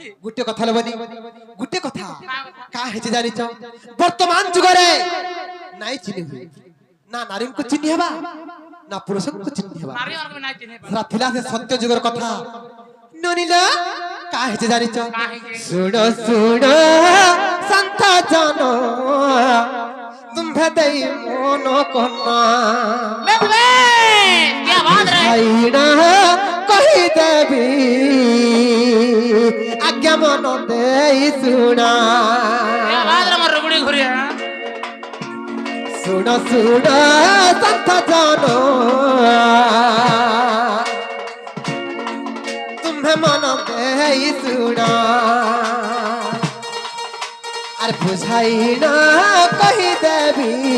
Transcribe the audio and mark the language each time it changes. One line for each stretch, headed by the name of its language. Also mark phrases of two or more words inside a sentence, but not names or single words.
Odia: ଗୋଟେ କଥା ହେବନି ଗୋଟେ କଥା କା ହେଇଛି ଜାଣିଛ ବର୍ତ୍ତମାନ ଯୁଗରେ ନାଇଁ ଚିହ୍ନି ହୁଏ ନା ନାରୀଙ୍କୁ ଚିହ୍ନି ହେବା ନା ପୁରୁଷଙ୍କୁ ଚିହ୍ନି ହେବା ନାରୀ ମାନଙ୍କୁ ବି ନାଇଁ ଚିହ୍ନି ପାରେ ସେଟା ଥିଲା ସେ ସତ୍ୟ ଯୁଗର କଥା ନନିଲ କା ହେଇଛି ଜାଣିଛ କାହିଁକି ଶୁଣ ଶୁଣ ସନ୍ଥ ଜନ ତୁମ୍ଭେ ଦେଇ ମନ କନା
Hindi: क्या बात रे
Odia: ଭାଇନା କହିଦେବି ଆଜ୍ଞା ମନ ଦେଇ ଶୁଣା
Hindi: क्या बात रे मोर रुगड़ी घुरिया
Odia: ଶୁଣ ଶୁଣ ସନ୍ଥ ଜନ ତୁମ୍ଭେ ମନ ଦେଇ ଶୁଣା ଆରେ ବୁଝାଇନା କହିଦେବି